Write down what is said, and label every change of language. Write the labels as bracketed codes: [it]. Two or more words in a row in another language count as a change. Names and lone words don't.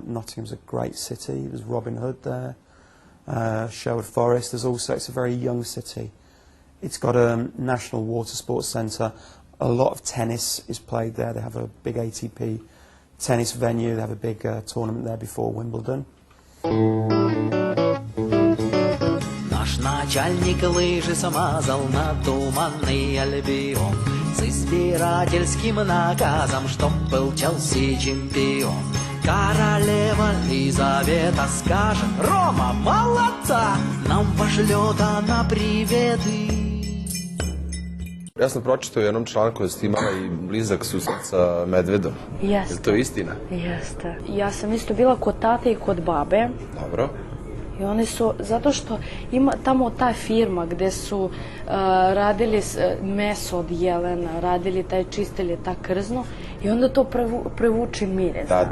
[en] Nottingham's a great city. There's Robin Hood there. Sherwood Forest. It's a very young city. It's got a national water sports centre. A lot of tennis is played there. They have a big ATP tennis venue. They have a big tournament there before Wimbledon. [ru] Наш начальник лыжи смазал на туманный Альбион с избирательским наказом, чтоб был Челси чемпион. Королева Елизавета скажет: Рома, молодца, nam пошлет она приветы. [sr] Ja sam pročitao u jednom članku da ste imala I blizak susret sa medvedom. Jeste. Je to istina? Jeste. Ja sam isto bila kod tate I kod babe. Dobro. I oni su, zato što ima tamo ta firma gde su radili meso od jelena, radili čistili ta krzno I onda to prevuči mire, znaš.